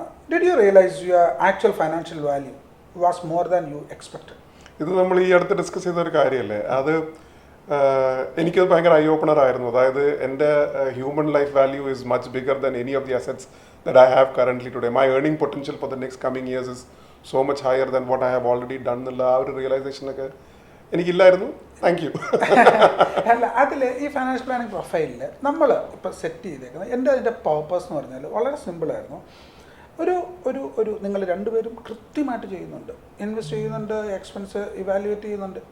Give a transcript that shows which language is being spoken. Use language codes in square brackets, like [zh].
[en] Did you realise your actual financial value was more than you expected? [ml] ഇത് നമ്മൾ ഈ അടുത്ത് ഡിസ്കസ് ചെയ്ത ഒരു കാര്യമല്ലേ, അത് എനിക്കത് ഭയങ്കര ഐ ഓപ്പണർ ആയിരുന്നു. അതായത് എൻ്റെ [en] Human life value is much bigger than any of the assets that I have currently today. My earning potential for the next coming years is so much higher than what I have already done [ml] എന്നുള്ള ആ ഒരു റിയലൈസേഷനൊക്കെ എനിക്കില്ലായിരുന്നു. [en] Thank you. [ml] അല്ല, അതിൽ ഈ financial planning പ്രൊഫൈലിൽ നമ്മൾ ഇപ്പോൾ set ചെയ്തേക്കുന്നത് അതിൻ്റെ പർപ്പസ് എന്ന് പറഞ്ഞാൽ വളരെ സിമ്പിളായിരുന്നു. ഒരു ഒരു ഒരു നിങ്ങൾ രണ്ടുപേരും കൃത്യമായിട്ട് ചെയ്യുന്നുണ്ട്, ഇൻവെസ്റ്റ് ചെയ്യുന്നുണ്ട്, എക്സ്പെൻസ് ഇവാലുവേറ്റ് ചെയ്യുന്നുണ്ട്.